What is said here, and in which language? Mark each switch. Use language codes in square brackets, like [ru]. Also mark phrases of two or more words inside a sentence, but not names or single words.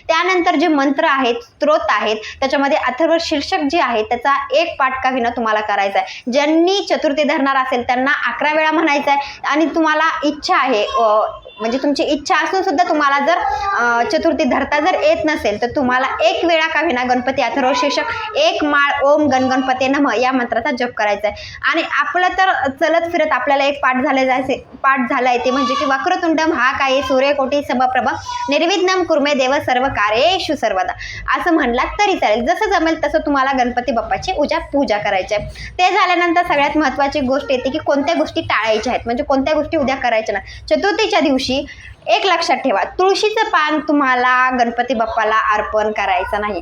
[mr] त्यानंतर जे मंत्र आहेत, स्तोत्र आहेत, त्याच्यामध्ये अथर्व शीर्षक जे आहे त्याचा एक पाठ का होईना तुम्हाला करायचा आहे. ज्यांनी चतुर्थी धरणार असेल त्यांना 11 वेळा म्हणायचं आहे. आणि तुम्हाला इच्छा आहे म्हणजे तुमची इच्छा असून सुद्धा तुम्हाला जर चतुर्थी धरता जर येत नसेल तर तुम्हाला 1 वेळा का होईना गणपती अथर्व शीर्षक 1 माळ [sa] ओम गणगणपते नमः [mr] या मंत्राचा जप करायचा आहे. आणि आपलं तर चलत फिरत आपल्याला एक पाठ झाला आहे ते म्हणजे की [sa] वक्रतुंड महाकाय सूर्यकोटी समप्रभ निर्विघ्नं कुर्मे देव सर्व कार्येषु सर्वदा [mr] असं म्हणलात तरी चालेल. जसं जमेल तसं तुम्हाला गणपती बाप्पाची पूजा करायची आहे. ते झाल्यानंतर सगळ्यात महत्त्वाची गोष्ट येते की कोणत्या गोष्टी टाळायच्या आहेत म्हणजे कोणत्या गोष्टी उद्या करायच्या नाही. चतुर्थीच्या दिवशी एक लक्षात ठेवा, तुळशीचं पान तुम्हाला गणपती बाप्पाला अर्पण करायचं नाही.